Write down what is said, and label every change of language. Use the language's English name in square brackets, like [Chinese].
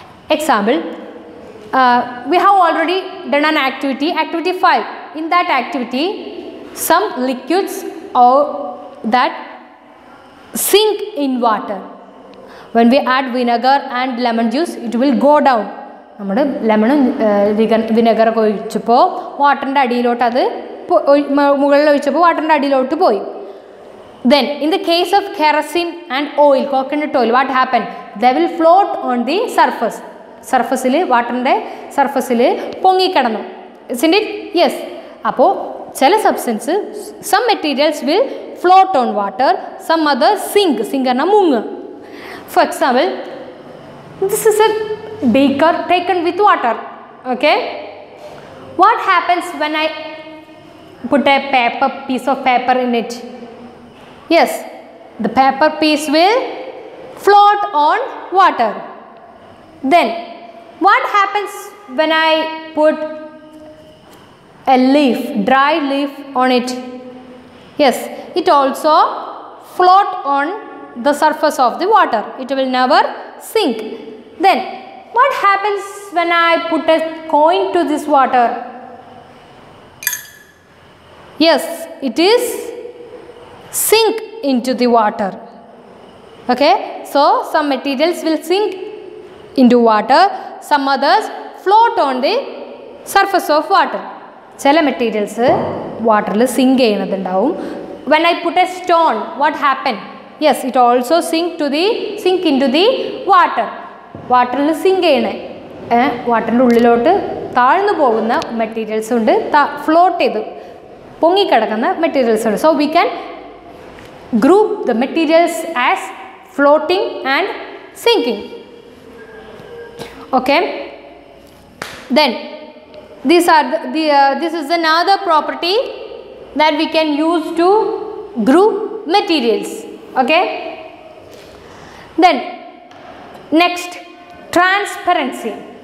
[English] Example, we have already done an activity 5. In that activity, some liquids or that sink in water. When we add vinegar and lemon juice, it will go down. [Malayalam] നമ്മുടെ ലെമണും വിനെഗറൊക്കെ ഒഴിച്ചപ്പോൾ വാട്ടറിൻ്റെ അടിയിലോട്ട് അത് മുകളിൽ ഒഴിച്ചപ്പോൾ വാട്ടറിൻ്റെ അടിയിലോട്ട് പോയി. [English] Then in the case of kerosene and oil, coconut oil, what happened? They will float on the surface. [Malayalam] സർഫസിൽ വാട്ടറിൻ്റെ സർഫസിൽ പൊങ്ങിക്കിടന്നു. [English] Isn't it? Yes. [Malayalam] അപ്പോൾ ചില [English] Substance some materials will float on water, some other sink. [Malayalam] Zinc പറഞ്ഞാൽ മുങ്ങ്. [English] For example, this is a beaker taken with water. Okay, what happens when I put a piece of paper in it? Yes, the paper piece will float on water. Then what happens when I put a leaf, dry leaf on it? Yes, it also float on the surface of the water. It will never sink. Then what happens when I put a coin to this water? Yes, it is sink into the water. Okay, so some materials will sink into water, some others float on the surface of water. [Malayalam] ചില materials വാട്ടറിൽ zinc ചെയ്യുന്നതുണ്ടാവും. [English] When I put a stone, what happened? Yes, it also sink into the water. [Malayalam] വാട്ടറിൽ zinc ചെയ്യണേ വാട്ടറിൻ്റെ ഉള്ളിലോട്ട് താഴ്ന്നു പോകുന്ന materials ഉണ്ട്, float ചെയ്ത് പൊങ്ങിക്കിടക്കുന്ന മെറ്റീരിയൽസ് ഉണ്ട്. [English] So we can group the materials as floating and sinking. Okay, then this is another property that we can use to group materials. Okay, then next, transparency.